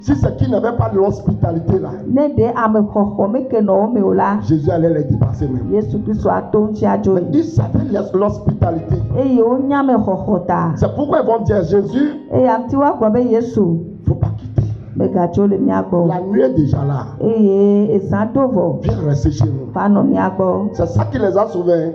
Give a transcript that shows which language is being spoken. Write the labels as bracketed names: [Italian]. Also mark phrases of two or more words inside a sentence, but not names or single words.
[French] Si c'est qu'il n'avait pas l'hospitalité là, [Ewe] ne de ame xɔxɔ me ke nɔ wo me o la [French] Jésus allait les dépasser même. [Ewe] Yesu Kristo ato ŋuti adzo [French] Mais ils savaient l'hospitalité. [Ewe] eye wonya me xɔxɔ ta [French] C'est pourquoi ils vont dire Jésus, [Ewe] eye amti woagblɔ be Yesu [French] il ne faut pas quitter. [Ewe] megatso le mía gbɔ [French] La nuit est déjà là. [Ewe] eye ezã do vɔ [French] Viens rester chez nous. [Ewe] va nɔ mía gbɔ [French] C'est ça qui les a sauvés.